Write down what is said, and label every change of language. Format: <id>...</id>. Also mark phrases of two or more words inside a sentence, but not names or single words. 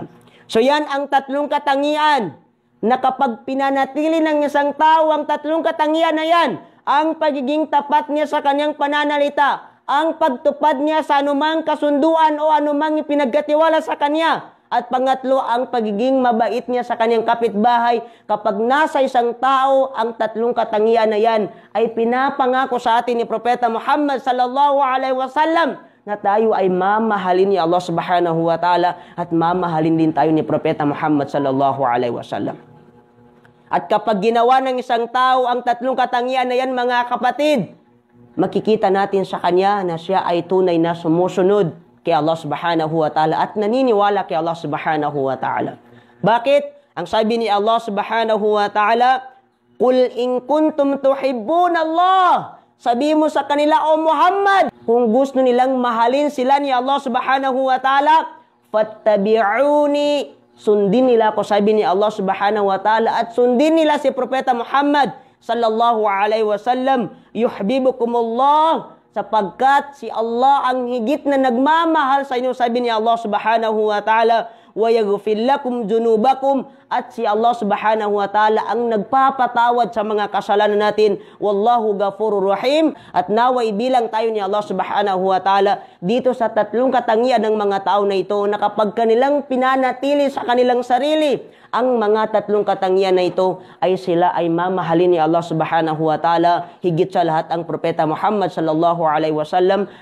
<tl>So yan ang 3 katangian na kapag pinanatili ng isang tao ang 3 katangian na yan, ang pagiging tapat niya sa kanyang pananalita, ang pagtupad niya sa anumang kasunduan o anumang ipinagkatiwala sa kanya, at pangatlo, ang pagiging mabait niya sa kanyang kapitbahay. Kapag nasa isang tao ang 3 katangian na yan, ay pinapangako sa atin ni Propeta Muhammad</tl> <ar>صلى الله عليه وسلم</ar> <tl>na tayo ay mamahalin ni Allah</tl> <ar>سبحانه وتعالى</ar> <tl>at mamahalin din tayo ni Propeta Muhammad</tl> <ar>صلى الله عليه وسلم.</ar> <tl>At kapag ginawa ng isang tao ang 3 katangian na yan, mga kapatid, makikita natin sa kanya na siya ay tunay na sumusunod kay Allah</tl> <ar>سبحانه وتعالى</ar> <tl>at naniniwala kay Allah</tl> <ar>سبحانه وتعالى.</ar> <tl>Bakit? Ang sabi ni Allah</tl> <ar>سبحانه وتعالى, قل إن كنتم تحبون الله.</ar> <tl>Sabi mo sa kanila, O Muhammad, kung gusto nilang mahalin sila ni Allah</tl> <ar>سبحانه وتعالى,</ar> <tl>fattabi'uni, sundin nila ako, sabi ni Allah</tl> <ar>سبحانه وتعالى,</ar> <tl>at sundin nila si Propeta Muhammad</tl> <ar>صلى الله عليه وسلم,</ar> <tl>yuhibbukumullah, sapagkat si Allah ang higit na nagmamahal sa inyo, sabi ni Allah</tl> <ar>سبحانه وتعالى, ويغفر لكم ذنوبكم,</ar> <tl>at si Allah</tl> <ar>سبحانه وتعالى</ar> <tl>ang nagpapatawad sa mga kasalanan natin.</tl> <ar>والله غفور رحيم.</ar> <tl>At naway bilang tayo ni Allah</tl> <ar>سبحانه وتعالى</ar> <tl>dito sa 3 katangian ng mga tao na ito, na kapag kanilang pinanatili sa kanilang sarili ang mga 3 katangian na ito, ay sila ay mamahalin ni Allah</tl> <ar>سبحانه وتعالى</ar> <tl>higit sa lahat ang Propeta Muhammad</tl> <ar>صلى الله عليه وسلم.</ar>